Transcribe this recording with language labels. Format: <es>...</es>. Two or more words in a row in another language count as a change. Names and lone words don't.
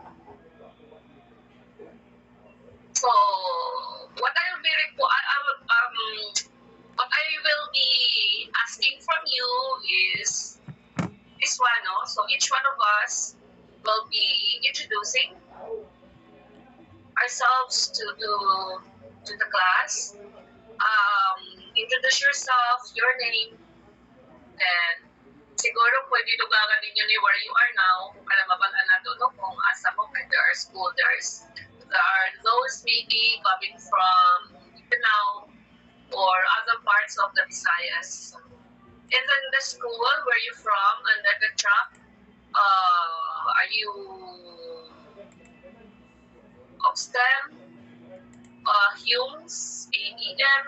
<en>So what I will be what I will be asking from you is this one, no? So each one of us will be introducing ourselves to the class. Introduce yourself, your name, and</en> <ceb>siguro pwede dugangan ninyo ni</ceb> <en>where you are now</en> <ceb>para mabalaan nato no kung asa mo kay</ceb> <en>there are school there are those maybe coming from Mindanao or other parts of the Visayas. And then the school where you from, and then the track, are you of STEM, Humes, AEM?</en>